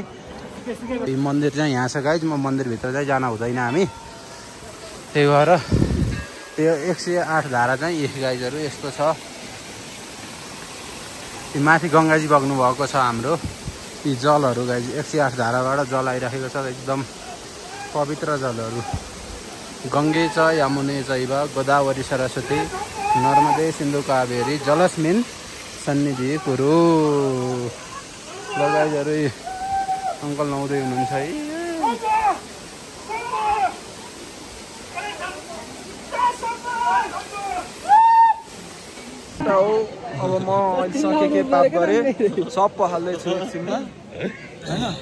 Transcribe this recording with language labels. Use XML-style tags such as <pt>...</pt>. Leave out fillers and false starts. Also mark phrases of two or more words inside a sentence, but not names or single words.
<ne>यो मन्दिर चाहिँ यहाँ छ गाइज। म मन्दिरभित्र चाहिँ जान हुँदैन हामी, त्यही भएर यो 108 धारा चाहिँ यही गाइजहरू यस्तो छ। यो माथि गङ्गाजी बग्नु भएको छ हाम्रो। यी जलहरू गाइज 108 धाराबाट जल आइराखेको छ, एकदम पवित्र जलहरू।</ne> <sa>गङ्गे च यमुने चैव गोदावरी सरस्वती नर्मदे सिन्धु कावेरी जलस्मिन् सन्निधि कुरु।</sa> <ne>ल गाइजहरू अङ्कल नुहाउँदै हुनुहुन्छ है। अब म अहिले सके पाप गरेँ, सब पखाल्दैछु एकछिनमा होइन।</ne>